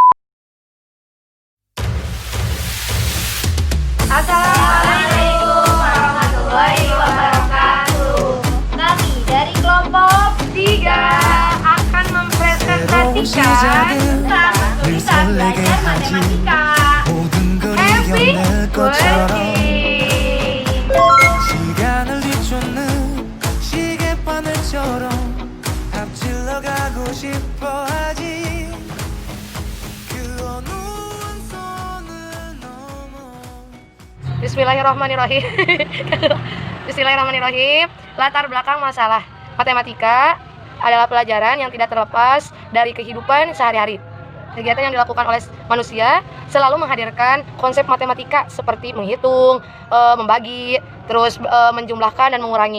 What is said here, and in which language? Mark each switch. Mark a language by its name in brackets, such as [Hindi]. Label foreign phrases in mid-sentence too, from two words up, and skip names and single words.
[Arabic] السلام عليكم ورحمة الله وبركاته. [Indonesian] Kami dari kelompok 3 akan mempresentasikan tentang kesulitan belajar matematika. [English] Happy birthday. [Korean] 시간을 뒤쫓는 시계바늘처럼 앞질러 가고 싶어 하지 그 어느 한 손을 넘어 [Arabic] بسم الله الرحمن الرحيم. بسم الله الرحمن الرحيم. [Indonesian] Latar belakang masalah matematika adalah pelajaran yang tidak terlepas dari kehidupan sehari-hari. Kegiatan yang dilakukan oleh manusia selalu menghadirkan konsep matematika seperti menghitung, membagi, terus menjumlahkan dan mengurangi.